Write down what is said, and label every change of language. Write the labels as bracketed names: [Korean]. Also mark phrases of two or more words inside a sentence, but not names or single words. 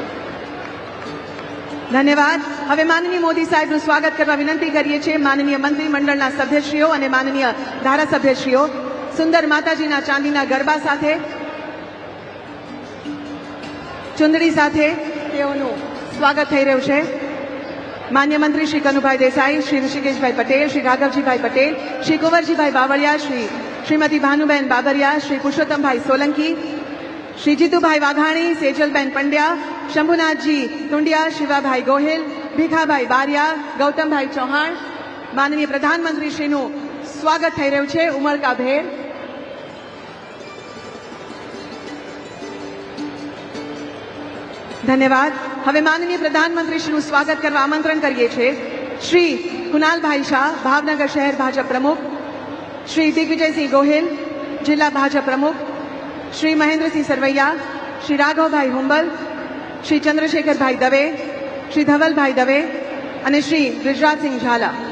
[Gujarati] ધન્યવાદ। હવે માનનીય મોદી સાહેબનું સ્વાગત કરવા વિનંતી કરીએ છીએ। માનનીય મંત્રીમંડળના સભ્યશ્રીઓ અને માનનીય ધારાસભ્યશ્રીઓ સુંદર માતાજીના ચાંદીના ગરબા સાથે ચુંદડી સાથે તેઓનું સ્વાગત થઈ રહ્યું છે। માન્ય મંત્રી श्री कनुभाई देसाई, श्री ऋषिकेशभाई पटेल, श्री राघवजीभाई पटेल, श्री कुंवरजीभाई बावळिया, श्रीमती भानुबेन बाबरिया, श्री पुरुषोत्तमभाई सोलंकी, श्री जीतूभाई वाघाणी, सेजलबेन पंड्या, शंभुनाथजी टुंडिया, शिवाभाई गोहिल, भीखाभाई बारिया, गौतमभाई चौहान। માનનીય પ્રધાનમંત્રી श्रीનું સ્વાગત થઈ રહ્યું છે। ઉમળકાભેર धन्यवाद। હવે માનનીય પ્રધાનમંત્રીશ્રીનું સ્વાગત કરવા આમંત્રણ કરીએ છીએ શ્રી કુનાલભાઈ શાહ, ભાવનગર શહેર ભાજપ પ્રમુખ, શ્રી દિગ્વિજયસિંહ ગોહિલ, જિલ્લા ભાજપ પ્રમુખ, શ્રી મહેન્દ્રસિંહ સરવૈયા, શ્રી રાઘવભાઈ હુંબલ, શ્રી ચંદ્રશેખરભાઈ દવે, શ્રી ધવલભાઈ દવે અને શ્રી બ્રિજરાજસિંહ ઝાલા।